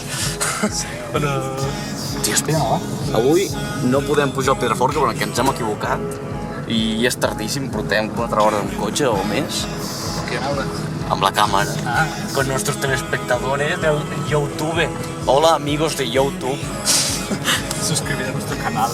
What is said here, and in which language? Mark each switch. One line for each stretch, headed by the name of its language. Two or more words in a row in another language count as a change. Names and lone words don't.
Catalan: Hola. Tio, espera, avui no podem pujar al Pedraforca perquè ens hem equivocat i és tardíssim, portem 4 hores en cotxe o més.
Spanish: ¿Qué hablas?
Catalan: Amb la càmera.
Spanish: Con nuestros telespectadores del YouTube. Hola, amigos de YouTube. Suscribir a nuestro canal.